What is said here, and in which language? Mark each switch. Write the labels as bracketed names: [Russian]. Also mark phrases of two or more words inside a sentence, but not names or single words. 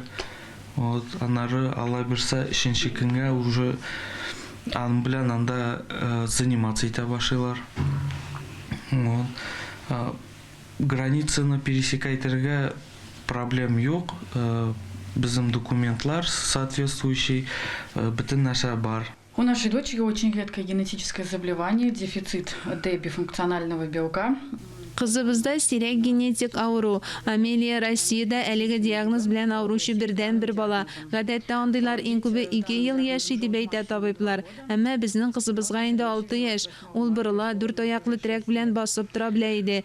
[Tatar] Аннары ала берсә 3нче көнгә уже ан белән анда заниматься итә башлыйлар. Границаны пересекайтергә проблем юк. Безнең документлар соответствующий, бөтен нәрсә бар. [Russian] У нашей дочери очень редкое генетическое заболевание, дефицит D-бифункционального белка. [Tatar] Кызыбызда сирәк генетик авыру. Амелия Россиядә әлеге диагноз белән авыручы бердән бер бала. Гадәттә андыйлар иң күбе 2 ел яши дип әйтә табиблар. Әмма безнең кызыбызга инде 6 яшь. Ул борыла 4 аяклы трәк белән басып тора белә иде.